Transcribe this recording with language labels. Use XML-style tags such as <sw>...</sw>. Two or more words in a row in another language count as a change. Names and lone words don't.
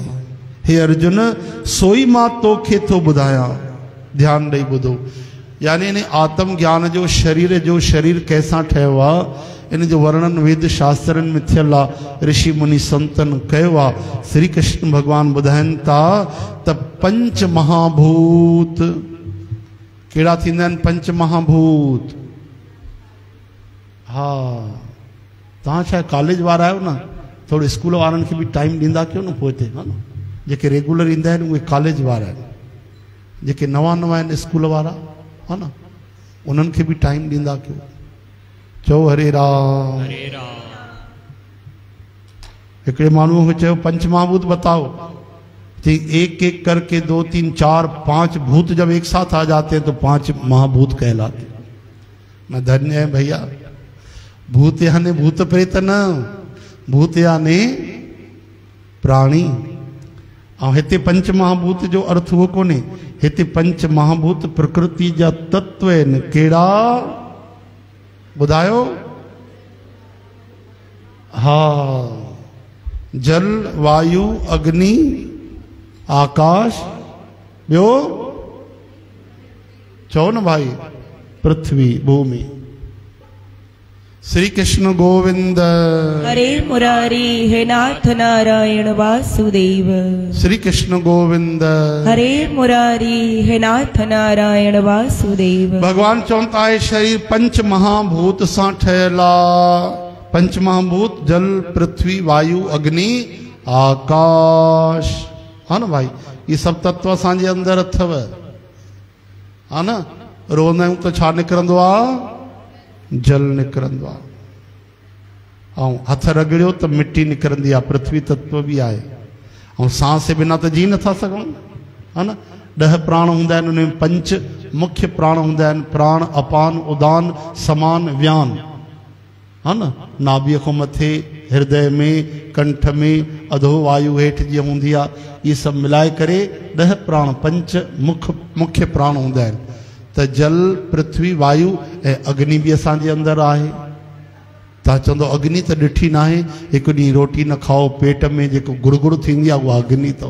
<sd>हे अर्जुन सोई मां तोखे थो ॿुधायां, ध्यानु ॾेई ॿुधो। यानी इन आत्म ज्ञान जो शरीर कैसां ठहियो आहे, इन जो वर्णन वेद शास्त्रनि में थियल आहे, ऋषि मुनि संतन कयो आहे। श्री कृष्ण भगवान ॿुधाइनि था त पंच महाभूत कहिड़ा थींदा आहिनि? पंच महाभूत। हा, तव्हां छा कॉलेज वारा आहियो न, थोरो स्कूल वारनि खे बि टाइम ॾींदा कयो न पोइ हिते, हा न? जेके रेगुलर ईंदा आहिनि उहे कॉलेज वारा आहिनि, जेके नवां आहिनि स्कूल वारा, हा न, उन्हनि खे बि टाइम ॾींदा कयो। चओ हरे राम। हिकिड़े माण्हूअ खे चयो पंच महाभूत बताओ।</sd> <hi>एक एक करके 2 3 4 5 भूत जब एक साथ आ जाते हैं तो 5 महाभूत कहलाते। मैं धन्य है भैया।</hi> <sd>भूत यानी भूत प्रेत न, भूत यानी प्राणी। और हिते पंच महाभूत जो अर्थ हो कोने, हिते पंच महाभूत प्रकृति जा तत्व आहिनि। कहिड़ा ॿुधायो? हा, जल वायु अग्नि आकाश, ॿियो चओ न भाई, पृथ्वी भूमि।</sd> <hi>श्री कृष्ण गोविंद। हरे मुरारी हे नाथ नारायण वासुदेव। श्री कृष्ण गोविंद। हरे मुरारी हे नाथ नारायण वासुदेव।</hi> <sd>भगवान चवंदा है शरीर पंच महाभूत सां ठहियला। पंच महाभूत जल पृथ्वी वायु अग्नि आकाश, हा न भाई,</sd> <hi>ये सब</hi> <sd>तत्व असांजे अंदर अथव, हा न। रोअंदा आहियूं त छा निकिरंदो आहे? जल निकिरंदो आहे। ऐं हथ रगड़ियो त मिट्टी निकिरंदी आहे, पृथ्वी तत्व बि आहे। ऐं सांस जे बिना त जी नथा सघूं, हा न। 10 प्राण हूंदा आहिनि, उन में 5 मुख्य प्राण हूंदा आहिनि, प्राण अपान उदान समान व्यान, हा न। नाभीअ खां मथे हृदय में, कंठ में, अधो वायु हेठि जीअं हूंदी आहे, इहे सभु मिलाए करे 10 प्राण 5 मुख्य प्राण हूंदा आहिनि। त जल पृथ्वी वायु ऐं अग्नि बि असांजे अंदरि आहे। तव्हां चवंदो अग्नि त ॾिठी न आहे, हिकु ॾींहुं रोटी न खाओ, पेट में जेको गुड़गुड़ थींदी आहे उहा अग्नि अथव।</sd>